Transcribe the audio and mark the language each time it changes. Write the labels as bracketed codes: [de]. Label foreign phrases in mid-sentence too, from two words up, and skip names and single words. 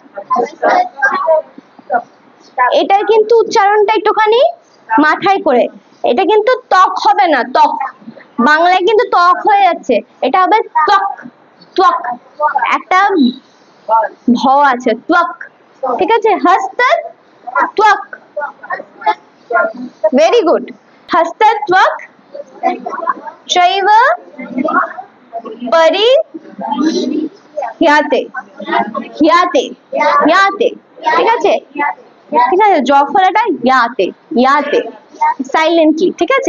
[bn] এটার কিন্তু উচ্চারণটা একটুখানি মাথায় করে, এটা কিন্তু ত্বক হবে না, ত্বক, বাংলায় কিন্তু ত্বক হয়ে যাচ্ছে, এটা হবে ত্বক। ত্বক একটা ভ আছে, ত্বক। ঠিক আছে? হস্তত্বক, [en] very good. [sa] হস্তত্বক চৈব পরিহ্যাতে, হ্যাতে, হ্যাতে। [bn] ঠিক আছে? ঠিক আছে, জ ফলাটা ইয়াতে, ইয়াতে, সাইলেন্টলি। ঠিক আছে?